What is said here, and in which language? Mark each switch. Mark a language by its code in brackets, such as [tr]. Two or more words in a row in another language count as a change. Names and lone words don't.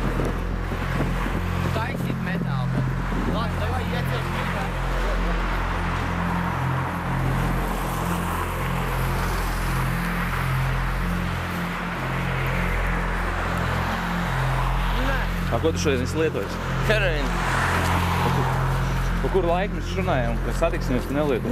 [ru] Тайсит металл, бля. Ладно, давай, я тебя спихаю. [lv] Ko tu šodien esi lietojis? Heroīnu. Pa kuru laiku mēs runājām, ka satiksimies tu nelietosi?